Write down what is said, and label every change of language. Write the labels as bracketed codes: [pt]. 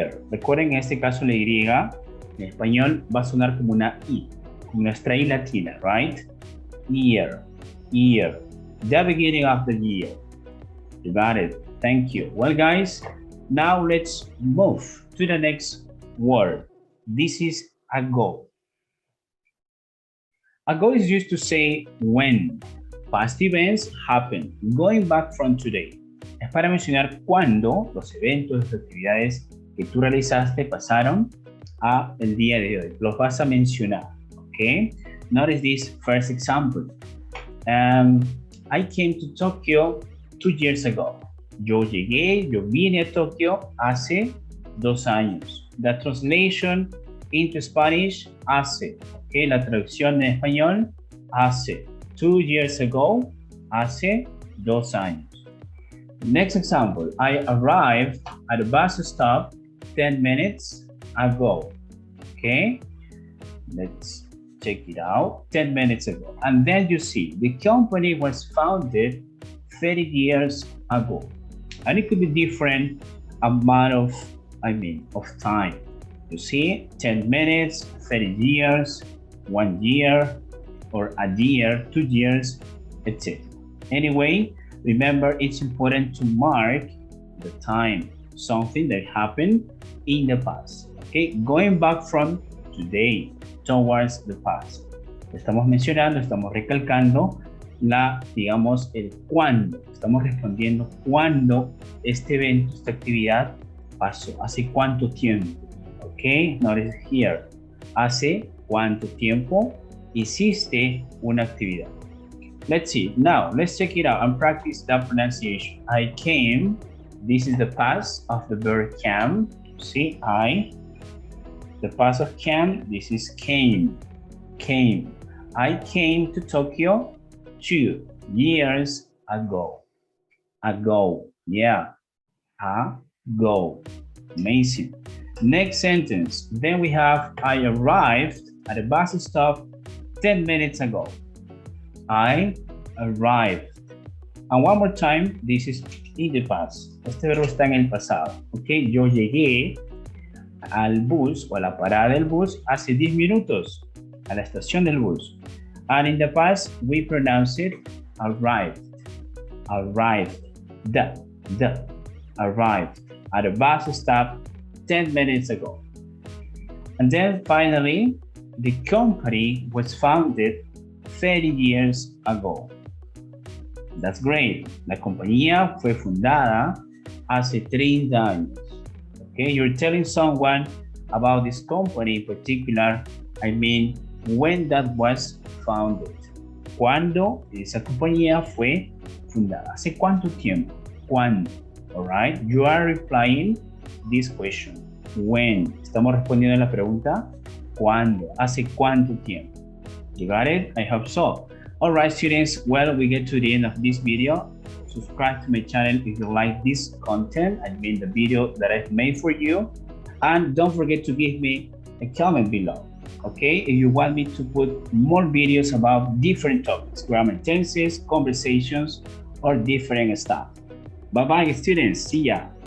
[es] Recuerden, en este caso la Y en español va a sonar como una I, como nuestra I latina, [en] right? Year. The beginning of the year. You got it. Thank you. Well, guys, now let's move to the next word. This is ago. Ago is used to say when past events happen, going back from today. [es] Es para mencionar cuando los eventos, las actividades que tú realizaste pasaron a el día de hoy. Los vas a mencionar, okay? [en] Notice this first example. I came to Tokyo 2 years ago. [es] Yo llegué, yo vine a Tokio hace 2 años. [en] The translation into Spanish, hace. [es] Okay, la traducción en español, hace. [en] 2 years ago, [es] hace 2 años. [en] Next example, I arrived at the bus stop 10 minutes ago. Okay, let's check it out. 10 minutes ago. And then you see the company was founded 30 years ago. And it could be different amount of time. You see, 10 minutes, 30 years, 1 year, or a year, 2 years, etc. Anyway, remember it's important to mark the time, something that happened in the past. Okay, going back from today towards the past. [es] Estamos mencionando, estamos recalcando el cuándo. Estamos respondiendo cuándo este evento, esta actividad pasó. ¿Hace cuánto tiempo? [en] Ok, notice here. [es] ¿Hace cuánto tiempo hiciste una actividad? [en] Let's see. Now, let's check it out and practice that pronunciation. I came. This is the past of the verb came. See, I. The past of came, this is came. Came. I came to Tokyo 2 years ago. Ago. Yeah. Ago. Amazing. Next sentence. Then we have I arrived at the bus stop 10 minutes ago. I arrived. And one more time, this is in the past. [es] Este verbo está en el pasado. Ok, yo llegué al bus o a la parada del bus hace 10 minutos. A la estación del bus. [en] And in the past, we pronounce it arrived. Arrived. The. Arrived at the bus stop 10 minutes ago. And then finally, the company was founded 30 years ago. That's great. [es] La compañía fue fundada hace 30 años. [en] Okay, you're telling someone about this company in particular, when that was founded. [es] ¿Cuándo esa compañía fue fundada? ¿Hace cuánto tiempo? ¿Cuándo? [en] Alright, you are replying this question. When. [es] Estamos respondiendo a la pregunta ¿cuándo? ¿Hace cuánto tiempo? [en] You got it? I hope so. Alright, students, well, we get to the end of this video. Subscribe to my channel if you like this content, the video that I've made for you. And don't forget to give me a comment below. Okay, if you want me to put more videos about different topics, grammar, tenses, conversations, or different stuff. Bye-bye, students. See ya.